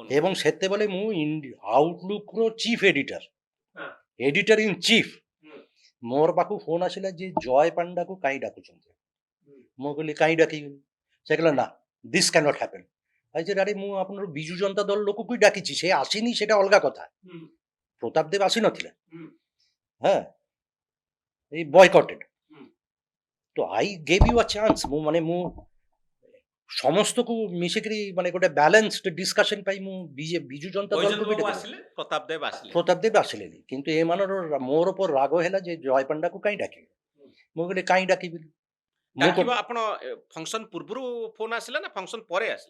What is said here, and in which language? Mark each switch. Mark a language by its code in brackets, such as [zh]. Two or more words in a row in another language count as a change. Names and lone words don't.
[or] ଏବଂ ସେତେବେଳେ ମୁଁ ଆଉଟଲୁକର [en] chief editor in chief, [or] ମୋର ପାଖକୁ ଫୋନ ଆସିଲା ଯେ ଜୟ ପାଣ୍ଡାକୁ କାଇଁ ଡାକୁଛନ୍ତି। ମୁଁ କହିଲି କାଇଁ ଡାକିବି, ସେ କହିଲା ନା [en] this can't happen. [or] ଆରେ ମୁଁ ଆପଣଙ୍କର ବିଜୁ ଜନତା ଦଳ ଲୋକକୁ ଡାକିଛି, ସେ ଆସିନି ସେଟା ଅଲଗା କଥା। ପ୍ରତାପ ଦେବ ଆସିନଥିଲେ, ହଁ ଏଇ ବୟକଟେଡ୍। [en] তো I gave you a chance, [or] ମୁଁ ସମସ୍ତକୁ ମିଶିକିରି ଗୋଟେ [en] balanced discussion [or] ପାଇଁ ମୁଁ ବିଜୁ ଜନତା ଦଳକୁ ବି ଡାକିଲି। ଆସିଲେ ପ୍ରତାପ ଦେବ ଆସିଲେ। ପ୍ରତାପ ଦେବ ଆସିଲେନି, କିନ୍ତୁ ଏମାନର ମୋର ଉପରେ ରାଗ ହେଲା ଯେ ଜୟ ପାଣ୍ଡାକୁ କାଇଁ ଡାକିବି। ମୁଁ କହିଲି କାଇଁ ଡାକିବି, ଡାକିବା ଆପଣ ଫଙ୍କସନ ପୂର୍ବରୁ ଫୋନ ଆସିଲା ନା ଫଙ୍କସନ ପରେ ଆସିଲା?